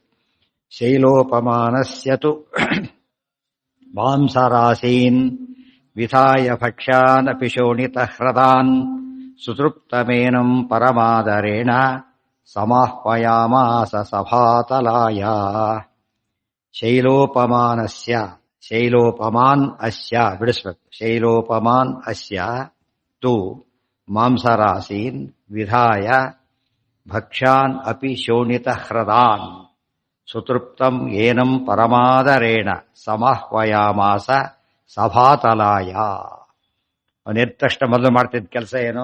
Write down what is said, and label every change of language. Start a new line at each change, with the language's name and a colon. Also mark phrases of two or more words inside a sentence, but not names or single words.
Sanskrit: ಶೈಲೋಪಮಾನಸ್ಯ ತು ಮಾಂಸರಾಶೀನ್ ವಿಧಾಯ ಭಕ್ಷ್ಯಾನ್ ಅಪಿ ಶೋಣಿತಃ ಹೃದಾನ್ ಸುತೃಪ್ತಮೇನಂ ಪರಮಾದರೇಣ ಸಮಾಹ್ವಯಾಮಾಸ ಸಭಾತಲಾಯ. ಶೈಲೋಪಮಾನಸ್ಯ ಶೈಲೋಪಮಾನ್ ಅಸ್ಯ ಬಿಡಿಸ್ಬೇಕು. ಶೈಲೋಪಮಾನ್ ಅಸ್ಯ ತು ಮಾಂಸರಾಶೀನ್ ವಿಧಾಯ ಭಕ್ಷ್ಯಾನ್ ಅಪಿ ಶೋಣಿತಃ ಹೃದಾನ್ ಸುತೃಪ್ತಂ ಏನಂ ಪರಮಾದರೇಣ ಸಮಾಹ್ವಯಾಮಾಸ ಸಭಾತಲಾಯ.
Kannada: ಅವನೆದ್ದ ತಕ್ಷಣ ಮೊದಲು ಮಾಡ್ತಿದ್ದ ಕೆಲಸ ಏನು?